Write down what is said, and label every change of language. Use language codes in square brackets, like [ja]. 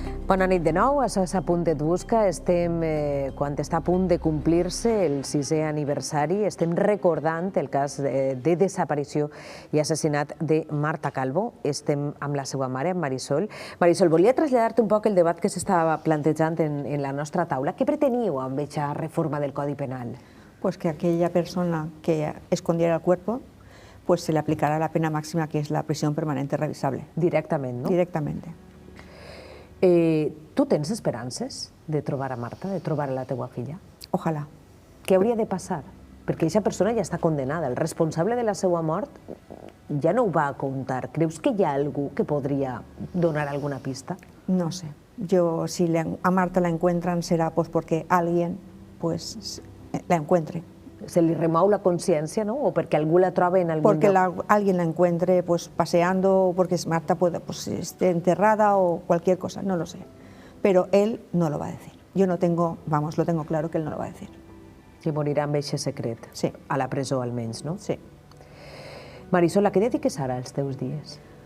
[ca] Bona nit de nou, això és A Punt et busca. Estem, quan està a punt de complir-se el 6è aniversari, estem recordant el cas de desaparició i assassinat de Marta Calvo. Estem amb la seva mare, amb Marisol. Marisol, volia traslladar-te un poc el debat que s'estava plantejant en la nostra taula. Què preteníeu amb aquesta reforma del Codi Penal? [es] Pues que aquella persona que escondiera el cuerpo, pues se le aplicará la pena máxima, que es la prisión permanente revisable. [ca] Directament, no? [es] Directamente. [ca] Tu tens esperances de trobar a Marta, de trobar a la teua filla? [es] Ojalà. [ca] Què hauria de passar? Perquè aquesta persona ja està condenada. El responsable de la seva mort ja no ho va contar. Creus que hi ha algú que podria donar alguna pista? [es] No sé. Yo, si a Marta la encuentran, será pues porque alguien pues la encuentre. [ca] Se li remou la consciència, ¿no? O perquè algú la troba en algun [es] porque [ca] lloc? [es] Alguien la encuentre pues paseando, porque Marta puede, pues, esté enterrada o cualquier cosa, no lo sé. Pero él no lo va a decir. Yo no tengo, vamos, lo tengo claro que él no lo va a decir. [ca] Que morirà amb aquest secret. [es] Sí. [ca] A la presó, almenys, no? [es] Sí. [ca] Marisol, a què dediques ara els teus dies?